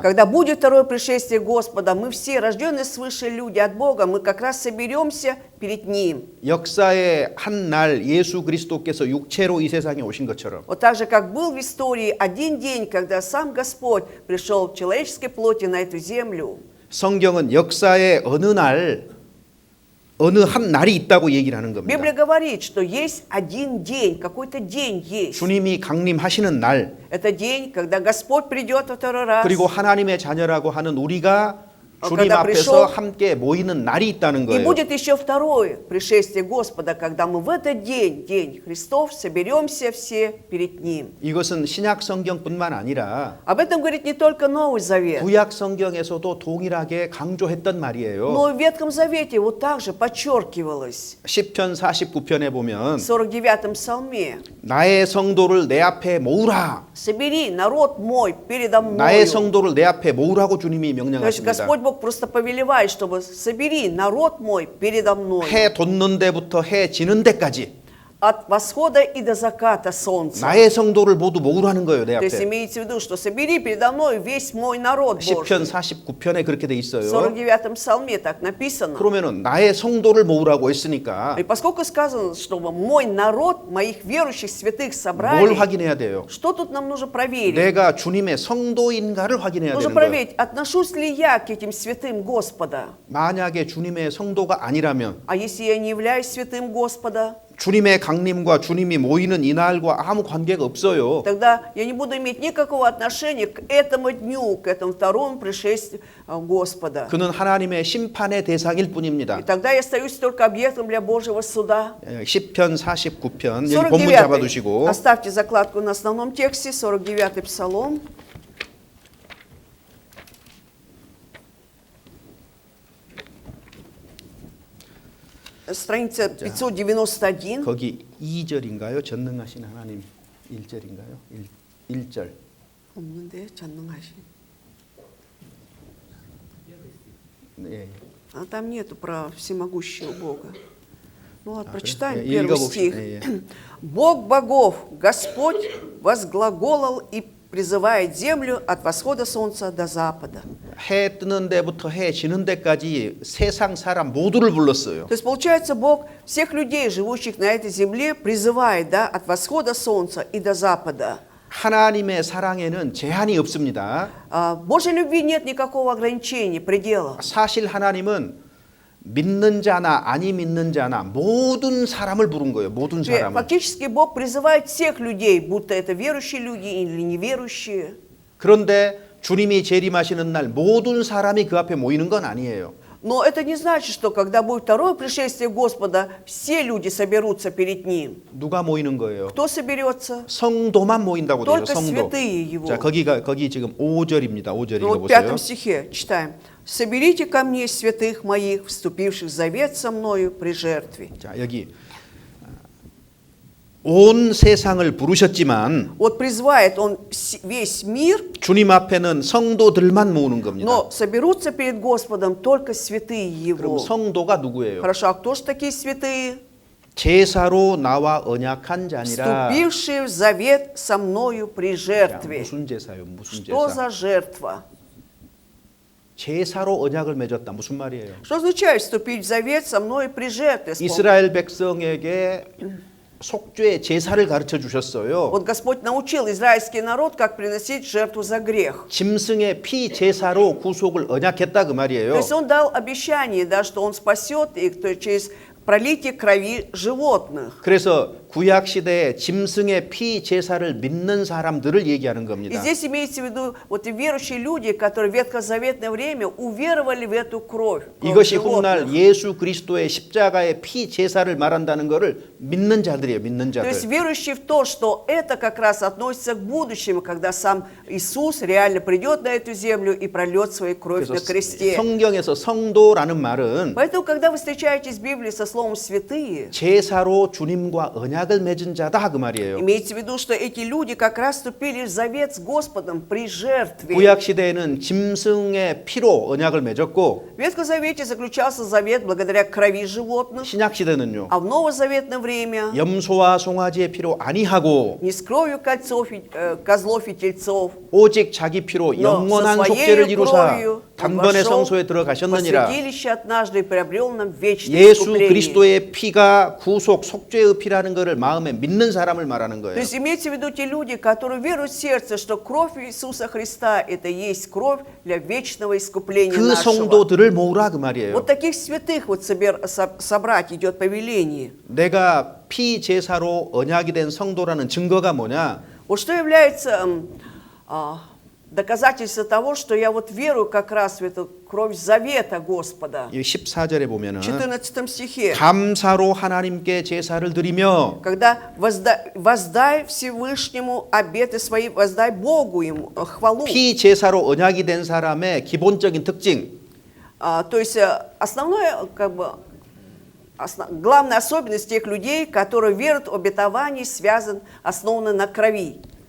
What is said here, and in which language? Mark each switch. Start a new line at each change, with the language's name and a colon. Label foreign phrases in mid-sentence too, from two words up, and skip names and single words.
Russian: Когда будет второе пришествие Господа, мы все, рожденные свыше люди от Бога, мы как раз соберемся перед Ним.
Korean: 역사의 한 날 예수 그리스도께서 육체로 이 세상에 오신 것처럼
Russian: Вот так же, как был в истории один день, когда сам Господь пришел в человеческой плоти на эту землю.
Korean: 성경은 역사의 어느 한 날이 있다고 얘기를 하는 겁니다.
Russian: Библия говорит, что есть один день, какой-то день есть.
Korean: 주님이 강림하시는 날
Russian: Это день, когда Господь придет во второй раз.
Korean: 그리고 하나님의 자녀라고 하는 우리가 주님
Russian: когда
Korean: 앞에서
Russian: пришел,
Korean: 함께 모이는 날이 있다는
Russian: И
Korean: 거예요.
Russian: будет еще второе пришествие Господа, когда мы в этот день, День Христов, соберемся все перед Ним.
Korean: 이것은 신약 성경뿐만 아니라
Russian: Об этом говорит не только Новый Завет,
Korean: 구약 성경에서도 동일하게 강조했던 말이에요.
Russian: но и в Ветхом Завете вот также подчеркивалось.
Korean: 시편 49편에 보면
Russian: В 49-м Псалме:
Korean: 나의 성도를 내 앞에 모으라.
Russian: «Собери народ мой передо
Korean: 나의
Russian: мною».
Korean: 성도를 내 앞에 모으라고 주님이
Russian: То есть
Korean: 명령하십니다.
Russian: Господь Бог просто повелевает, чтобы «собери народ мой передо мной».
Korean: 해 돋는 데부터 해 지는 데까지
Russian: от восхода и до заката солнца.
Korean: 나의 성도를 모두 모으라는 거예요, 내
Russian: То есть
Korean: 앞에.
Russian: имеется в виду, что собери передо мной весь мой народ Божий.
Korean: 10편 49편에 그렇게 돼
Russian: В
Korean: 있어요.
Russian: 49-м псалме так написано.
Korean: 그러면은 나의 성도를 모으라고 했으니까
Russian: И поскольку сказано, чтобы мой народ, моих верующих святых
Korean: 뭘
Russian: собрали,
Korean: 확인해야 돼요?
Russian: что тут нам нужно проверить?
Korean: 내가 주님의 성도인가를 확인해야
Russian: Нужно
Korean: 되는 거예요.
Russian: проверить, отношусь ли я к этим святым Господа.
Korean: 만약에 주님의 성도가 아니라면
Russian: А если я не являюсь святым Господа,
Korean: 주님의 강림과 주님이 모이는 이날과 아무 관계가 없어요.
Russian: тогда я не буду иметь никакого отношения к этому дню, к этому второму пришествию Господа.
Korean: 그는 하나님의 심판의 대상일
Russian: И
Korean: 뿐입니다.
Russian: тогда я остаюсь только объектом для Божьего суда.
Korean: 10편 49편 여기 본문 49. 잡아두시고
Russian: Оставьте закладку на основном тексте, 49-й псалом. Страница 591.
Korean: 거기 2절인가요? 전능하신 하나님 1절인가요? 1절. 없는데 전능하신. 네.
Russian: А там нету про всемогущего Бога. Ну ладно, прочитаем
Korean: 그래?
Russian: первый
Korean: 읽어봅시다.
Russian: стих.
Korean: 예, 예.
Russian: Бог богов, Господь возглаголал и призывает землю от восхода солнца до запада.
Korean: 해 뜨는 데부터 해 지는 데까지 세상 사람 모두를 불렀어요.
Russian: То есть, получается, Бог всех людей, живущих на этой земле, призывает, да, от восхода солнца и до запада.
Korean: 하나님의 사랑에는 제한이 없습니다.
Russian: Божьей любви нет никакого ограничения, предела.
Korean: 사실 하나님은 믿는 자나 아니 믿는 자나 모든 사람을 부른 거예요. 모든 사람을.
Russian: Фактически Бог призывает всех людей, будто это верующие люди или неверующие.
Korean: 그런데 주님이 재림하시는 날 모든 사람이 그 앞에 모이는 건 아니에요.
Russian: Но это не значит, что когда будет второе пришествие Господа, все люди соберутся перед Ним.
Korean: 누가 모이는 거예요?
Russian: Кто соберется?
Korean: 성도만 모인다고 돼요.
Russian: Только
Korean: 성도.
Russian: святые Его.
Korean: 자, 거기 지금 5절입니다. 5절
Russian: Ну, вот в
Korean: 읽어보세요.
Russian: 5 стихе читаем. «Соберите ко мне святых моих, вступивших в завет со мною при жертве».
Korean: 자, 여기 온 세상을 부르셨지만
Russian: Вот призывает Он весь мир,
Korean: 주님 앞에는 성도들만 모으는 겁니다.
Russian: но соберутся перед Господом только святые
Korean: 그럼
Russian: Его.
Korean: 성도가 누구예요?
Russian: Хорошо, а кто же такие святые?
Korean: 제사로 나와 언약한 자니라.
Russian: Вступившие в завет со мною при
Korean: 야,
Russian: жертве.
Korean: 무슨 제사요? 무슨
Russian: Что
Korean: 제사?
Russian: за жертва?
Korean: 제사로 언약을 맺었다. 무슨 말이에요?
Russian: Что означает вступить в завет со мной при жертве?
Korean: 이스라엘 백성에게 속죄 제사를 가르쳐 주셨어요.
Russian: Вот Господь научил израильский народ, как приносить жертву за грех.
Korean: 짐승의 피 제사로 구속을 언약했다 그
Russian: То
Korean: 말이에요.
Russian: есть Он дал обещание, да, что Он спасет их через пролитие крови животных.
Korean: 그래서 구약 시대에 짐승의 피 제사를 믿는 사람들을 얘기하는
Russian: И
Korean: 겁니다.
Russian: здесь имеется в виду вот и верующие люди, которые в ветхозаветное время уверовали в эту кровь. кровь
Korean: 이것이
Russian: животных.
Korean: 훗날 예수 그리스도의 십자가의 피 제사를 말한다는 것을 믿는 자들이에요. 믿는
Russian: То есть
Korean: 자들.
Russian: верующие в то, что это как раз относится к будущему, когда сам Иисус реально придет на эту землю и прольет свою кровь
Korean: 그래서
Russian: на кресте.
Korean: 성경에서 성도라는 말은
Russian: Поэтому, когда вы встречаетесь в Библии со словом «святые»,
Korean: 제사로 주님과 언약을 맺은 자다 그 말이에요.
Russian: имейте в виду, что эти люди как раз вступили в завет с Господом при жертве.
Korean: 구약 시대에는 짐승의 피로 언약을 맺었고
Russian: В Ветхом Завете заключался завет благодаря крови животных,
Korean: 신약 시대는요.
Russian: а в Новозаветное время
Korean: 염소와 송아지의 피로 아니하고
Russian: не с кровью козлов и тельцов,
Korean: 오직 자기 피로
Russian: но со
Korean: 영원한 속죄를
Russian: своей
Korean: 이루사
Russian: кровью он
Korean: 단번에
Russian: вошел
Korean: 성소에
Russian: в
Korean: 들어가셨느니라.
Russian: святилище однажды и приобрел нам вечное
Korean: 예수
Russian: искупление.
Korean: 그리스도의 피가 구속 속죄의 피라는 것을 마음에 믿는 사람을 말하는
Russian: То
Korean: 거예요.
Russian: есть имейте в виду те люди, которые веруют в сердце, что кровь Иисуса Христа – это есть кровь для вечного искупления
Korean: 그
Russian: нашего.
Korean: 성도들을 모으라 그 말이에요.
Russian: Вот таких святых вот собрать идет повеление.
Korean: 내가 피 제사로 언약이 된 성도라는 증거가 뭐냐?
Russian: Вот что является доказательством того, что я вот верую как раз в эту кровь завета Господа.
Korean: 이 14절에 보면은
Russian: В 14 стихе.
Korean: 감사로 하나님께 제사를 드리며
Russian: Когда воздай Всевышнему обеты свои, воздай Богу ему хвалу.
Korean: 피 제사로 언약이 된 사람의 기본적인 특징
Russian: То есть основное, как бы, главная особенность тех людей, которые верят в обетование, основаны на крови.